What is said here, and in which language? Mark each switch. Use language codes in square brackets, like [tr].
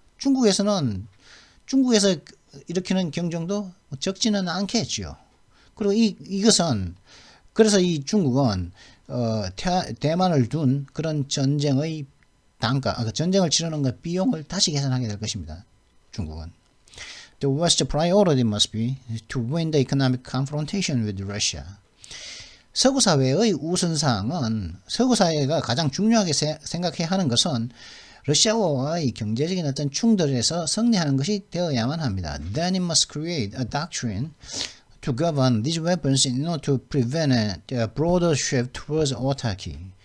[ko] 중국에서 일으키는 경종도 적지는 않겠지요. 그리고 이것은 그래서 이 중국은 대만을 둔 그런 전쟁의 전쟁을 치르는 것 비용을 다시 계산하게 될 것입니다. 중국은. [en] The West's priority must be to win the economic confrontation with Russia. [ko] 서구 사회의 우선사항은 서구 사회가 가장 중요하게 생각해야 하는 것은 러시아와의 경제적인 어떤 충돌에서 승리하는 것이 되어야만 합니다. [en] Then it must create a doctrine to govern these weapons in order to prevent a broader shift towards autarky.